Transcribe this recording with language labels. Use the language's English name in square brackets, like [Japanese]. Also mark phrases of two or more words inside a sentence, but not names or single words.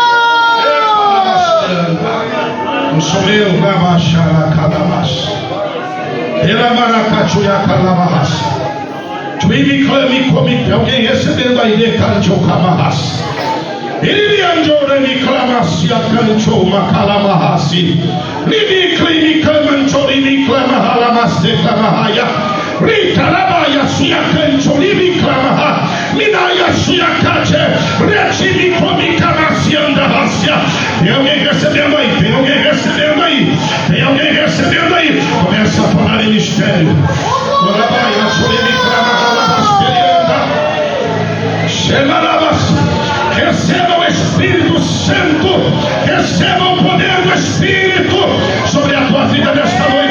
[Portuguese] Não sou eu, alguém recebendo aí, Ele andou me clamasse a cantou macalamahasi. Libi clinica manchori me clamahalamaste clamahaya. Rita labaya sia cantou libi clamaha. Minaya sia cate. Retimi comica macianda racia. Tem alguém recebendo aí? Tem alguém recebendo aí? Tem alguém recebendo aí? Começa a falar em mistério. Labaya sori me clamahalamaste. Receba o Espírito Santo, receba o poder do Espírito sobre a tua vida nesta noite.